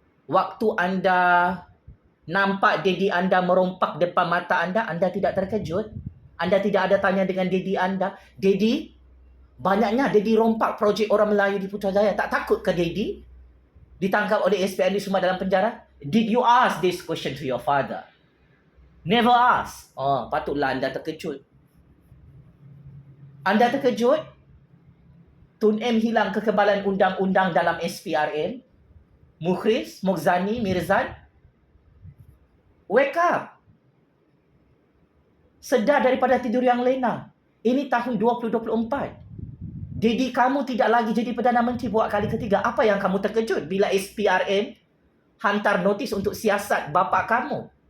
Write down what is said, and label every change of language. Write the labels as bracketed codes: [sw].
[ms] Waktu anda nampak Dedi anda merompak depan mata anda tidak terkejut? Anda tidak ada tanya dengan Dedi anda, Dedi, banyaknya Dedi rompak projek orang Melayu di Putrajaya. Tak takut ke Dedi ditangkap oleh SPRM semua dalam penjara? [en] Did you ask this question to your father? Never ask. [ms] Oh, patutlah anda terkejut. Anda terkejut? Tun M hilang kekebalan undang-undang dalam SPRM. Mukhris, Mogzani, Mirzan, [en] wake up. [ms] Sedar daripada tidur yang lena. Ini tahun 2024. Dedi kamu tidak lagi jadi Perdana Menteri buat kali ketiga. Apa yang kamu terkejut bila SPRM hantar notis untuk siasat bapa kamu?